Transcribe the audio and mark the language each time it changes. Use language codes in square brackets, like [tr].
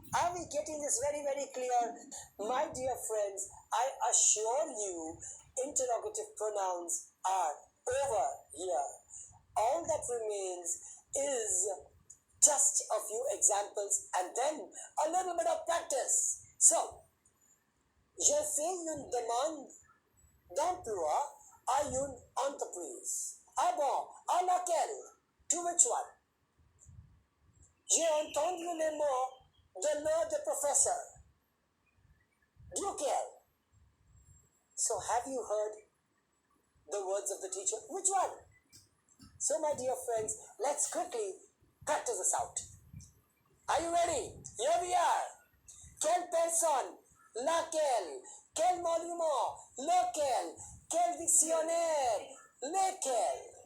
[en] Are we getting this very, very clear? My dear friends, I assure you, interrogative pronouns are over here. All that remains is just a few examples and then a little bit of practice. [fr] So, j'ai fait une demande d'emploi à une entreprise. Ah bon, à laquelle? [en] To which one? [fr] J'ai entendu les mots de l'autre professeur. Duquel. [en] So have you heard the words of the teacher? Which one? So my dear friends, let's quickly practice this out. Are you ready? Here we are. [fr] Quelle personne, laquelle, quel monument, lequel, quel dictionnaire, lequel.